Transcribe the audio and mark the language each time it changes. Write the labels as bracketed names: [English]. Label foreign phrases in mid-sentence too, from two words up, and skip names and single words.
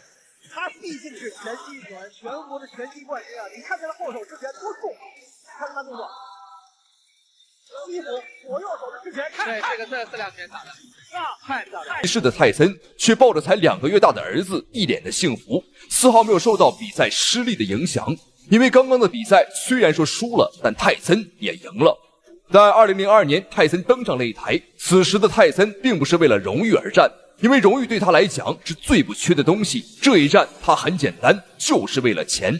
[Chinese] 他畢竟是拳擊團全國的拳擊冠軍啊！你看他的後手之拳多重，看他動作，幾乎左右手的之拳，對，這兩拳打的太漂亮。是的泰森卻抱着才2個月大的兒子，一臉的幸福，絲毫沒有受到比賽失利的影響。因為剛剛的比賽雖然說輸了，但泰森也贏了。在2002年，泰森登上擂台，此時的泰森並不是為了榮譽而戰。因為榮譽對他來講是最不缺的東西，這一戰他很簡單，就是為了錢。